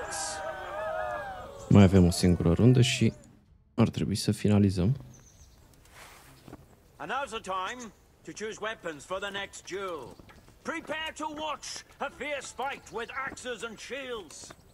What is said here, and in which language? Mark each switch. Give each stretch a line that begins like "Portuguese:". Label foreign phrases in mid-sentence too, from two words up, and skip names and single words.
Romanian: Mai avem o singură rundă și ar trebui să finalizăm.
English: And now's the time to choose weapons for the next duel. Prepare to watch a fierce fight with axes and shields.